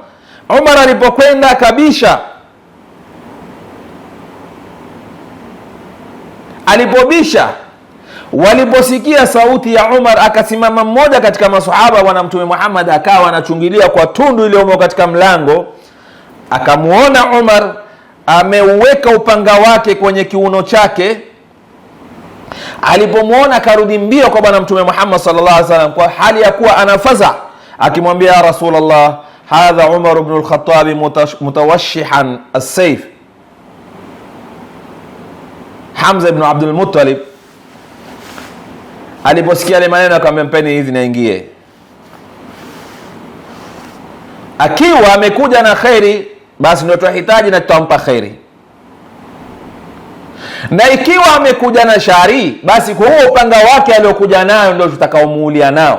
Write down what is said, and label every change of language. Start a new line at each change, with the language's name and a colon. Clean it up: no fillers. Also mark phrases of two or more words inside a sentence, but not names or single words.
Swahili: Umar alipokwenda kabisha, alipobisha, waliposikia sauti ya Umar, akasimama mmoja katika masahaba bwana mtume Muhammad, akawa anachungilia kwa tundu iliyomo katika mlango. Akamuona Umar ameuweka upanga wake kwenye kiuno chake. Alipomuona akarudi mbio kwa bwana mtume Muhammad
Arabic: صلى الله عليه وسلم
Swahili: kwa hali ya kuwa anafaza, akimwambia,
Arabic: يا رسول الله، هذا عمر بن الخطاب متوشحا السيف.
Swahili: Hamza ibn Abdul Muttalib aliposikia yale maneno akamwambia, mpeni hizi naingie. Akiwa amekuja na khairi, basi ndio tunahitaji na tutampa khairi, na ikiwa amekuja na shari, basi kwa huo upanga wake aliokuja nayo ndio tutakaomuulia nao.